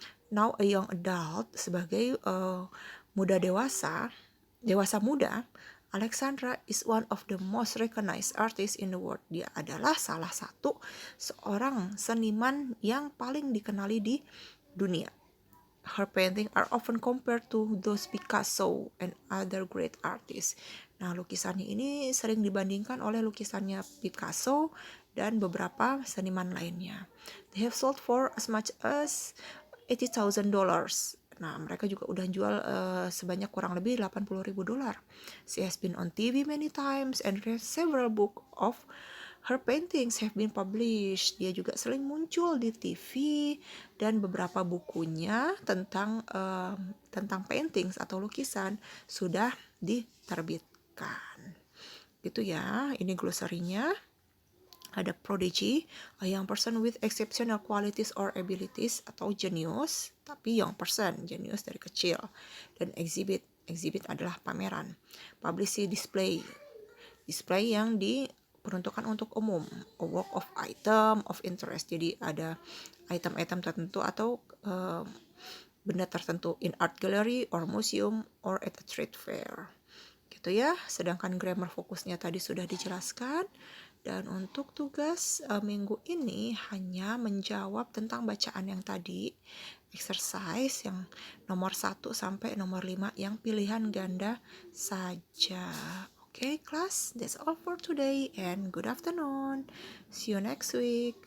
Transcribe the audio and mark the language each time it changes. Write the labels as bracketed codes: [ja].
[en] Now a young adult, [id] sebagai dewasa muda, [en] Alexandra is one of the most recognized artists in the world. [id] Dia adalah salah satu seorang seniman yang paling dikenali di dunia. [en] Her paintings are often compared to those Picasso and other great artists. [id] Nah, lukisannya ini sering dibandingkan oleh lukisannya Picasso dan beberapa seniman lainnya. [en] They have sold for as much as $80,000. [id] Nah, mereka juga udah jual sebanyak kurang lebih $80,000. [en] She has been on TV many times and read several books of her paintings have been published. [id] Dia juga sering muncul di TV dan beberapa bukunya tentang paintings atau lukisan sudah diterbitkan. Gitu ya, ini glosarinya. Ada prodigy, [en] a young person with exceptional qualities or abilities, [id] atau genius, tapi young person, genius dari kecil. Dan exhibit adalah pameran. Publicity display yang diperuntukkan untuk umum. [en] A work of item of interest, [id] jadi ada item-item tertentu atau benda tertentu [en] in art gallery or museum or at a trade fair. [id] Gitu ya, sedangkan grammar fokusnya tadi sudah dijelaskan. Dan untuk tugas minggu ini hanya menjawab tentang bacaan yang tadi, exercise yang nomor 1 sampai nomor 5 yang pilihan ganda saja. [en] Okay, class, that's all for today and good afternoon. See you next week.